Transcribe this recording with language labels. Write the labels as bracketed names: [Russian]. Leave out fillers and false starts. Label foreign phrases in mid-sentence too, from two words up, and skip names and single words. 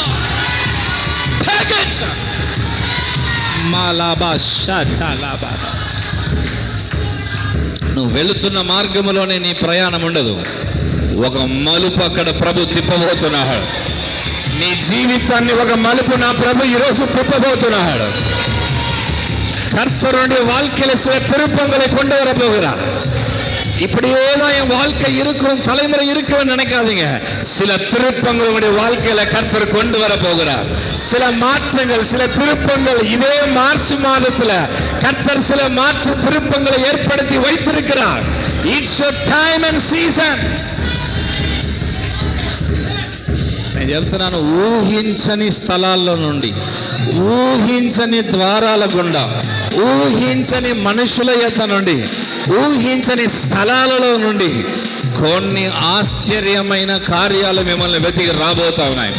[Telugu] నువ్వు వెళుతున్న మార్గములోనే నీ ప్రయాణం ఉండదు. ఒక మలుపు అక్కడ ప్రభు తిప్పబోతున్నాడు. నీ జీవితాన్ని ఒక మలుపు నా ప్రభు ఈరోజు తిప్పబోతున్నాడు. [Tamil] கர்த்தருடைய வாழ்க்கையில சில திருப்பங்களை கொண்டு வர போகிறார். இப்படி ஏதோ என் வாழ்க்கை இருக்கும், தலைமுறை இருக்குன்னு நினைக்காதீங்க. சில திருப்பங்கள் உங்களுடைய வாழ்க்கையில கர்த்தர் கொண்டு வர போகிறார். சில மாற்றங்கள், சில திருப்பங்கள் இதே மார்ச் மாதத்துல கர்த்தர் சில மாற்று திருப்பங்களை ஏற்படுத்தி வைத்திருக்கிறார். [English] It's your time and season. [Telugu] నేను చెప్తున్నాను, ఊహించని స్థలాల్లో నుండి, ఊహించని ద్వారాల గుండా, ఊహించని మనుషుల యొద్ద నుండి, ఊహించని స్థలాలలో నుండి కొన్ని ఆశ్చర్యమైన కార్యాలు మిమ్మల్ని వెతికి రాబోతా ఉన్నాయి.